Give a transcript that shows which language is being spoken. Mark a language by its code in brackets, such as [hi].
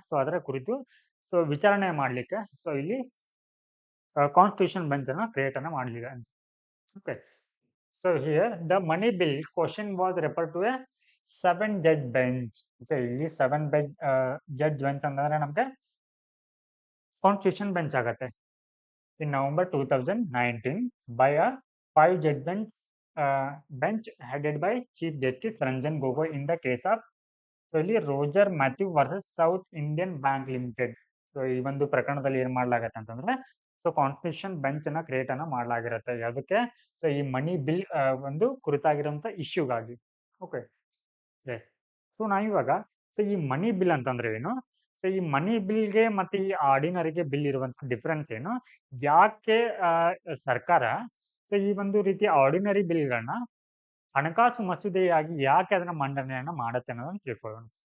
[kn] So ಅದರ ಕುರಿತು so ವಿಚಾರಣೆ ಮಾಡ್ಲಿಕ್ಕೆ ಸೊ ಇಲ್ಲಿ ಕಾನ್ಸ್ಟಿಟ್ಯೂಷನ್ ಬೆಂಚ್ ಅನ್ನ ಕ್ರಿಯೇಟ್ ಅನ್ನ ಮಾಡಲಿದೆ. [en] Okay, so here the money bill question was refer to a 7 judge bench. [kn] Okay, ಇಲ್ಲಿ 7 judge bench ಅಂತಂದ್ರೆ ನಮಗೆ ಕಾನ್ಸ್ಟಿಟ್ಯೂಷನ್ ಬೆಂಚ್ ಆಗತ್ತೆ. [en] in November 2019 by a 5 judge bench headed by Chief Justice Ranjan Gogoi in the case of [kn] so ಇಲ್ಲಿ [en] Roger Mathew versus South Indian Bank Limited. [kn] So ಈ ಒಂದು ಪ್ರಕರಣದಲ್ಲಿ ಏನ್ ಮಾಡ್ಲಾಗತ್ತೆ ಅಂತಂದ್ರೆ ಸೊ ಕಾನ್ಸ್ಟಿಟ್ಯೂಷನ್ ಬೆಂಚ್ ಅನ್ನ ಕ್ರಿಯೇಟ್ ಅನ್ನ ಮಾಡ್ಲಾಗಿರುತ್ತೆ. ಅದಕ್ಕೆ ಸೊ ಈ ಮನಿ ಬಿಲ್ ಒಂದು ಕುರಿತಾಗಿರುವಂತ ಇಶ್ಯೂಗಾಗಿ. ಓಕೆ, ಎಸ್, ಸೊ ನಾವಿವಾಗ ಸೊ ಈ ಮನಿ ಬಿಲ್ ಅಂತಂದ್ರೆ ಏನು? ಸೊ ಈ ಮನಿ ಬಿಲ್ಗೆ ಮತ್ತೆ ಈ ಆರ್ಡಿನರಿಗೆ ಬಿಲ್ ಇರುವಂತ ಡಿಫರೆನ್ಸ್ ಏನು, ಯಾಕೆ ಸರ್ಕಾರ ಸೊ ಈ ಒಂದು ರೀತಿಯ ಆರ್ಡಿನರಿ ಬಿಲ್ಗಳನ್ನ ಹಣಕಾಸು ಮಸೂದೆಯಾಗಿ ಯಾಕೆ ಅದನ್ನ ಮಂಡನೆಯನ್ನ ಮಾಡತ್ತೆ ಅನ್ನೋದನ್ನ ತಿಳ್ಕೊಳ್ಳೋಣ.